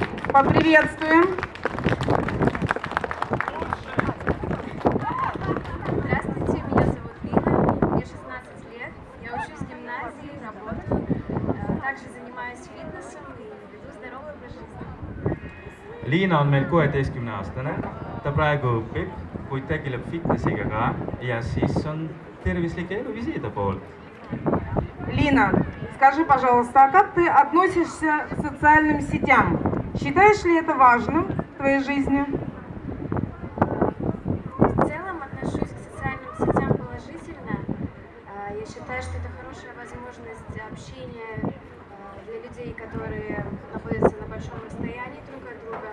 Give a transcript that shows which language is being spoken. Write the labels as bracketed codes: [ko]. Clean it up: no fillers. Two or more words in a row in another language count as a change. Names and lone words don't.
[ru] Поприветствуем. Здравствуйте, меня зовут Лина, мне 16 лет, я учусь в гимназии, работаю, также занимаюсь фитнесом и веду здоровый образ жизни. [et] Liina on meil 16-aastane, ta praegu õpib, kuid tegeleb fitnessiga ka ja siis on tervislike eluviiside poolt. [ru] Лина, скажи, пожалуйста, а как ты относишься к социальным сетям? Считаешь ли это важным в твоей жизни? В целом отношусь к социальным сетям положительно. Я считаю, что это хорошая возможность общения для людей, которые находятся на большом расстоянии друг от друга.